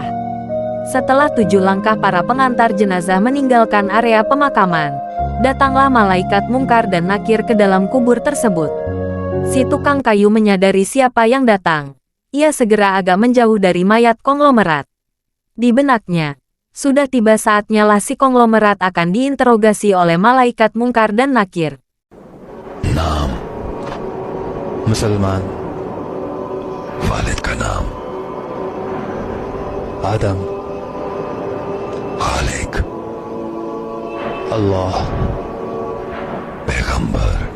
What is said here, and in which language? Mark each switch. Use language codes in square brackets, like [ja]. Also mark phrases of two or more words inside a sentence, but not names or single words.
[id] Setelah 7 langkah para pengantar jenazah meninggalkan area pemakaman, datanglah malaikat Mungkar dan Nakir ke dalam kubur tersebut. Si tukang kayu menyadari siapa yang datang. Ia segera agak menjauh dari mayat konglomerat. Di benaknya, sudah tiba saatnya lah si konglomerat akan diinterogasi oleh malaikat Mungkar dan Nakir. [ur] नाम मुसलमान, वालिद का नाम आदम, खालिक, अल्लाह, पैगंबर